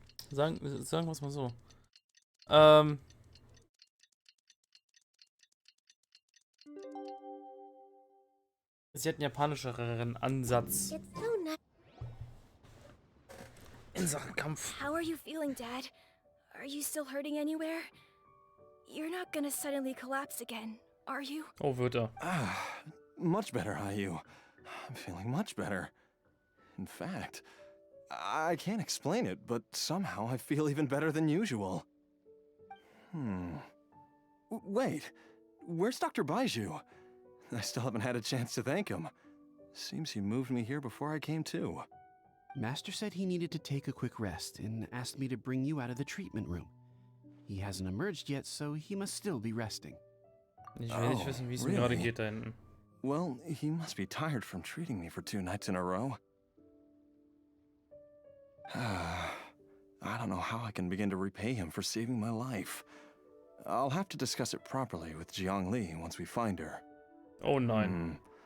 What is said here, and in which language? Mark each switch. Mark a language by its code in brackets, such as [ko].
[de] Sagen wir es mal so. Sie hat einen japanischeren Ansatz in Sachen Kampf. [en] How are you feeling, Dad? Are you still hurting anywhere? You're not gonna suddenly collapse again, are you? [de] Oh, wird er. [en] Much better, Ayu. I'm feeling much better. In fact, I can't explain it, but somehow I feel even better than usual. Wait, where's Dr. Baizhou? I still haven't had a chance to thank him. Seems he moved me here before I came to. Master said he needed to take a quick rest and asked me to bring you out of the treatment room. He hasn't emerged yet, so he must still be resting. [de] Ich will nicht wissen, wie es ihm gerade geht da hinten. [en] Well, he must be tired from treating me for 2 nights in a row. I don't know how I can begin to repay him for saving my life. I'll have to discuss it properly with Jiang Li once we find her. [de] Oh nein.